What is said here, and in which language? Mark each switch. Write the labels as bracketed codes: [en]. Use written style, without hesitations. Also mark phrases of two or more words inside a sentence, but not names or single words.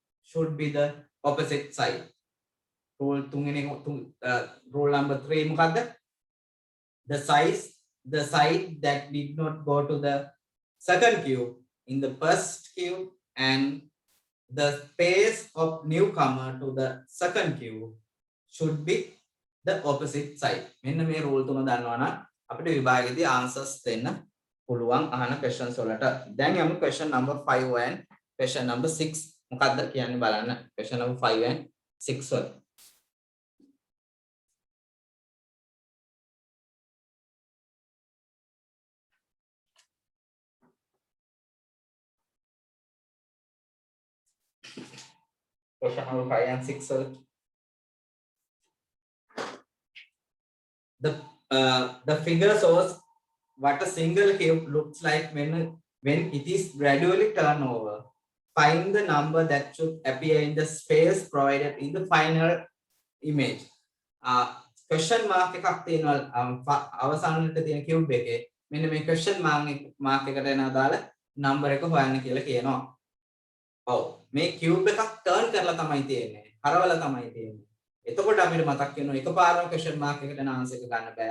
[en] Rule number 3 මොකද්ද? The side that did not go to the second cube in the first cube and the space of newcomer to the second cube should be the opposite side. [si] මෙන්න මේ rule තුන දන්නවනම් අපිට විභාගයේදී answers දෙන්න පුළුවන් අහන questions වලට. දැන් යමු [en] question number 5 and question number 6 [si] මොකක්ද කියන්නේ බලන්න. [en] question number 5 and 6 වල. question number 5 and 6 වල. The figure shows what a single cube looks like when it is gradually turned over. Find the number that should appear in the space provided in the final image. question mark [si] එකක් තියෙනවා අවසානයේ තියෙන cube එකේ. මෙන්න මේ [en] question mark [si] එකට එන අදාළ number එක හොයන්න කියලා කියනවා. ඔව් මේ cube එකක් turn කරලා තමයි තියෙන්නේ. හරවලා තමයි තියෙන්නේ. එතකොට අපිට මතක් වෙනවා එකපාරම [en] question mark [si] එකට එන answer එක ගන්න බෑ.